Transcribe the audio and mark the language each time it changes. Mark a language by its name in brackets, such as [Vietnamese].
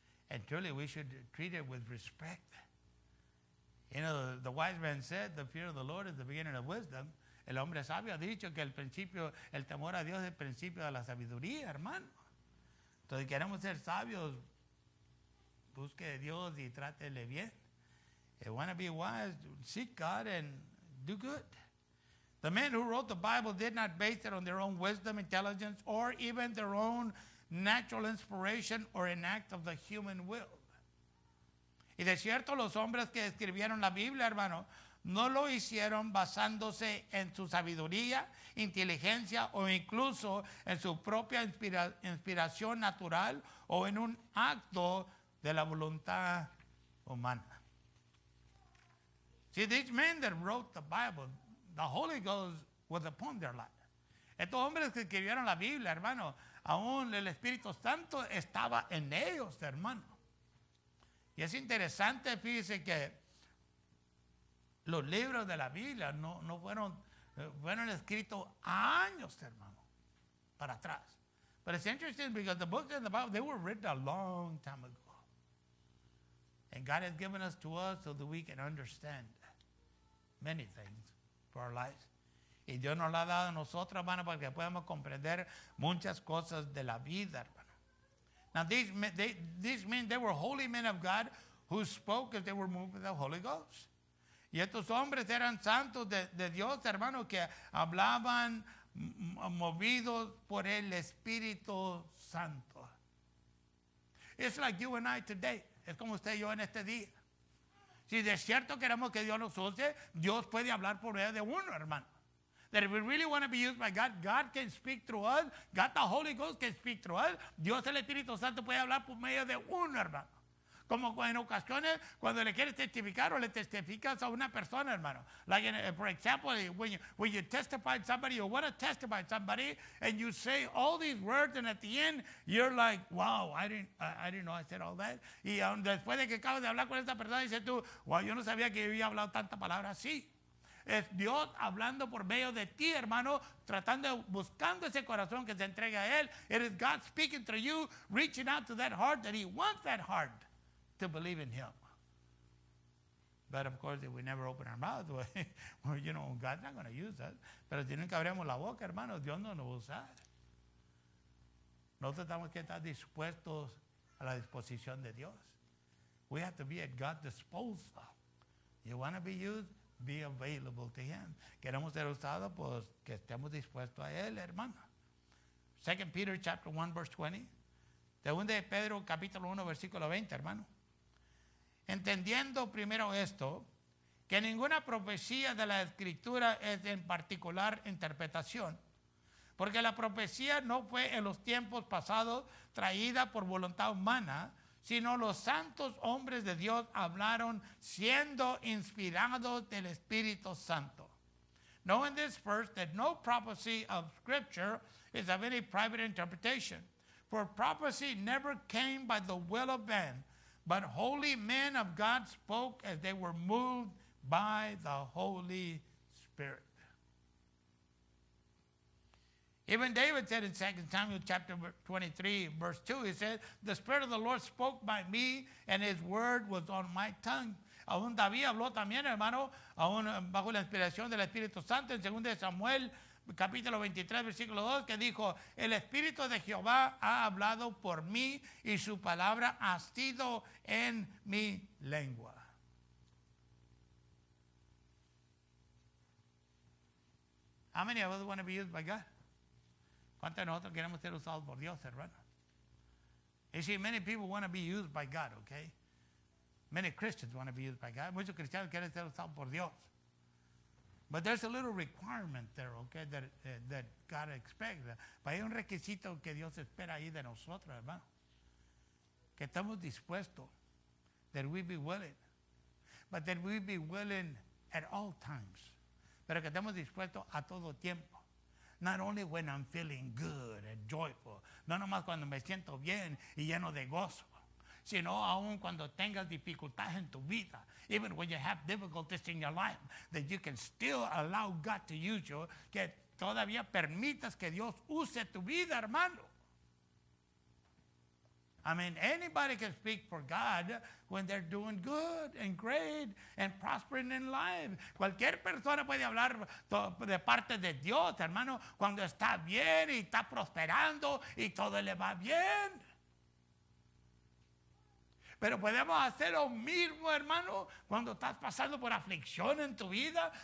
[English] And truly we should treat it with respect. You know, the wise man said, the fear of the Lord is the beginning of wisdom. [Spanish] El hombre sabio ha dicho que el temor a Dios es el principio de la sabiduría, hermano. Entonces, queremos ser sabios, busque de Dios y trátele bien. [English] If you want to be wise, seek God and do good. The men who wrote the Bible did not base it on their own wisdom, intelligence, or even their own natural inspiration or an act of the human will. [Spanish] Y de cierto, los hombres que escribieron la Biblia, hermano, no lo hicieron basándose en su sabiduría, inteligencia o incluso en su propia inspiración natural o en un acto de la voluntad humana. [English] See, these men that wrote the Bible, the Holy Ghost was upon their life. [Spanish] Estos hombres que escribieron la Biblia, hermano, aún el Espíritu Santo estaba en ellos, hermano. Y es interesante, fíjese que los libros de la Biblia no fueron escritos años, hermano, para atrás. [English] But it's interesting because the books in the Bible, they were written a long time ago. And God has given us to us so that we can understand many things for our lives. [Spanish] Y Dios nos lo ha dado a nosotros, hermano, para que podamos comprender muchas cosas de la vida, hermano. [English] Now, these men, they were holy men of God who spoke as they were moved with the Holy Ghost. [Spanish] Y estos hombres eran santos de Dios, hermano, que hablaban movidos por el Espíritu Santo. [English] It's like you and I today. [Spanish] Es como usted y yo en este día. Si de cierto queremos que Dios nos use, Dios puede hablar por medio de uno, hermano. [English] That if we really want to be used by God, God can speak through us. God, the Holy Ghost, can speak through us. [Spanish] Dios, el Espíritu Santo, puede hablar por medio de uno, hermano. Como en ocasiones cuando le quieres testificar o le testificas a una persona, hermano. [English] Like, for example, when you testify to somebody or want to testify to somebody and you say all these words and at the end you're like, wow, I didn't know I said all that. [Spanish] Y después de que acabas de hablar con esta persona dices tú, wow, yo no sabía que había hablado tanta palabra así. Es Dios hablando por medio de ti, hermano, buscando ese corazón que se entrega a Él. [English] It is God speaking through you, reaching out to that heart that He wants that heart to believe in Him. But of course, if we never open our mouth, well, you know, God's not going to use us. [Spanish] Pero si nunca abrimos la boca, hermanos, Dios no nos va a usar. Nosotros tenemos que estar dispuestos a la disposición de Dios. [English] We have to be at God's disposal. You want to be used? Be available to Him. [Spanish] Queremos ser usados, pues que estemos dispuestos a Él, hermano. [English] 2 Peter chapter 1, verse 20. [Spanish] Segunda de Pedro, capítulo 1, versículo 20, hermano. Entendiendo primero esto, que ninguna profecía de la Escritura es en particular interpretación, porque la profecía no fue en los tiempos pasados traída por voluntad humana, sino los santos hombres de Dios hablaron siendo inspirados del Espíritu Santo. [English] Knowing this first, that no prophecy of Scripture is of any private interpretation, for prophecy never came by the will of man, but holy men of God spoke as they were moved by the Holy Spirit. Even David said in 2 Samuel chapter 23, verse 2, he said, the Spirit of the Lord spoke by me, and His word was on my tongue. [Spanish] Aún David habló también, hermano, aún bajo la inspiración del Espíritu Santo, en 2 Samuel capítulo 23, versículo 2, que dijo, el Espíritu de Jehová ha hablado por mí, y su palabra ha sido en mi lengua. [English] How many of us want to be used by God? [Spanish] ¿Cuántos de nosotros queremos ser usados por Dios, hermano? [English] You see, many people want to be used by God, okay? Many Christians want to be used by God. [Spanish] Muchos cristianos quieren ser usados por Dios. [English] But there's a little requirement there, okay, that God expects. [Spanish] Hay un requisito que Dios espera ahí de nosotros, hermano. Que estamos dispuestos. [English] That we be willing. But that we be willing at all times. [Spanish] Pero que estemos dispuestos a todo tiempo. [English] Not only when I'm feeling good and joyful. [Spanish] No nomás cuando me siento bien y lleno de gozo. Sino aún cuando tengas dificultades en tu vida. [English] Even when you have difficulties in your life. That you can still allow God to use you. [Spanish] Que todavía permitas que Dios use tu vida, hermano. [English] I mean, anybody can speak for God when they're doing good and great and prospering in life. [Spanish] Cualquier persona puede hablar de parte de Dios, hermano, cuando está bien y está prosperando y todo le va bien. Pero podemos hacer lo mismo, hermano, cuando estás pasando por aflicción en tu vida.